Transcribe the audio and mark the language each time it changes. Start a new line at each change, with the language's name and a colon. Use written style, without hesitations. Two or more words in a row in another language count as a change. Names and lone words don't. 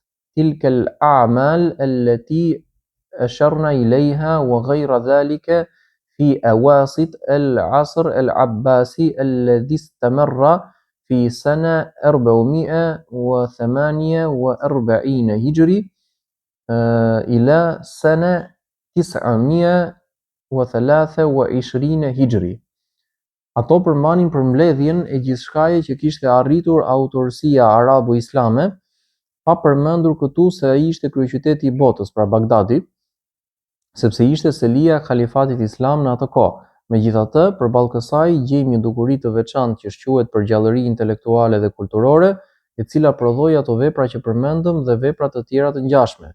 Arabic: تلك الأعمال التي أشرنا إليها وغير ذلك في أواسط العصر العباسي الذي استمر في سنة 448 هجري إلى سنة 923 هجري.
Albanian: Ato përmbanin përmbledhjen e gjithçkaje që kishte arritur autorësia arabo-islame, pa përmendur këtu se ai ishte kryeqyteti i botës, pra Bagdadi, sepse ishte selia e kalifatit islam në atë kohë. Megjithatë, përballë kësaj gjejmë një dukuri të veçantë që shquhet për gjallëri intelektuale dhe kulturore, e cila prodhoi ato vepra që përmendëm dhe vepra të tjera të ngjashme.